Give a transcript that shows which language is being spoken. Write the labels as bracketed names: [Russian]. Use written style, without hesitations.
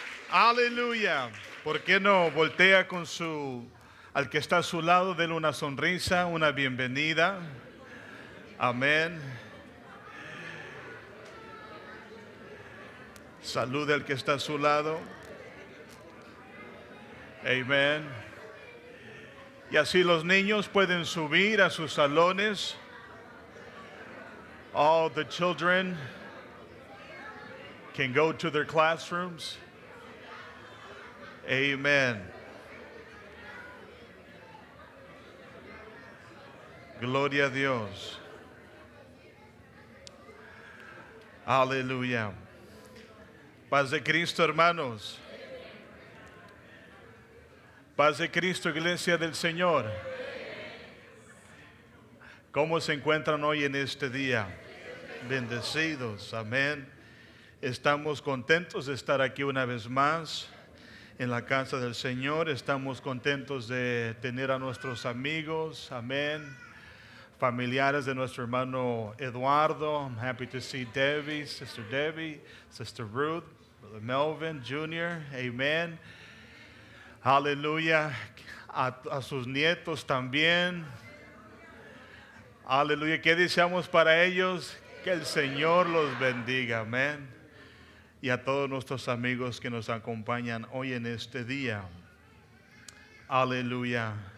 [Spanish] Aleluya. ¿Por qué no voltea al que está a su lado, denle una sonrisa, una bienvenida? Amén. Salude al que está a su lado. Amén. Y así los niños pueden subir a sus salones. [English] All the children can go to their classrooms. Amen. [Spanish] Gloria a Dios. Aleluya. Paz de Cristo, hermanos. Paz de Cristo, iglesia del Señor. ¿Cómo se encuentran hoy en este día? Bendecidos, amén. Estamos contentos de estar aquí una vez más en la casa del Señor. Estamos contentos de tener a nuestros amigos, amén, familiares de nuestro hermano Eduardo. [English] I'm happy to see Debbie, Sister Ruth, Brother Melvin Jr., amen. [Spanish] Aleluya, a sus nietos también. Aleluya, ¿qué deseamos para ellos? Que el Señor los bendiga, amén. Y a todos nuestros amigos que nos acompañan hoy en este día. Aleluya.